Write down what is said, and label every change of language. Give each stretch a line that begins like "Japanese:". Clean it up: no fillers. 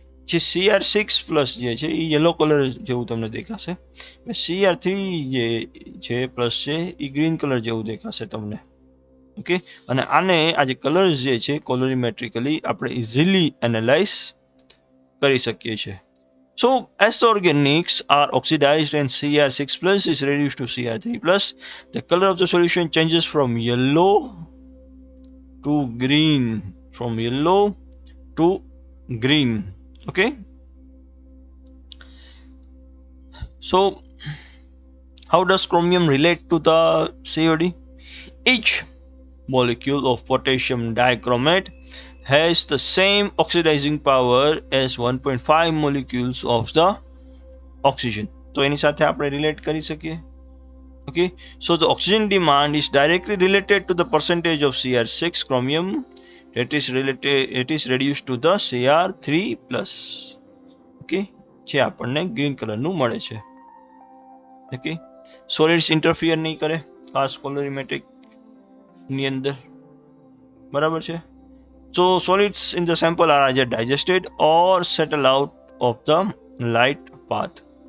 Gujarati: જે CR6+ જે છે એ યલો કલર જેવું તમને દેખાશે, CR3 જે છે પ્લસ છે એ ગ્રીન કલર જેવું દેખાશે તમને. ઓકે, અને આને આ જે કલર્સ જે છે કોલોરીમેટ્રિકલી આપણે ઇઝીલી એનાલાઇઝ કરી શકીએ છીએ.
English: So, as the organics are oxidized and CR6+ is reduced to CR3+, the color of the solution changes from yellow to green. From yellow to green. Okay. So, how does chromium relate to the COD? Each molecule of potassium dichromate has the same oxidizing power as 1.5 molecules of the oxygen.
Gujarati: તો એની સાથે આપણે relate કરી શકીએ.
English: Okay, so the oxygen demand is directly related to the percentage of CR6 chromium that is reduced to the CR3+. Okay,
Gujarati: જે આપણને green કલરનું મળે છે. Okay, સોલિડ્સ ઇન્ટરફિયર નહીં કરે ખાસ કોલોરીમેટ્રિક ની અંદર બરાબર છે.
English: So solids in the sample are either digested or settle out of the light path.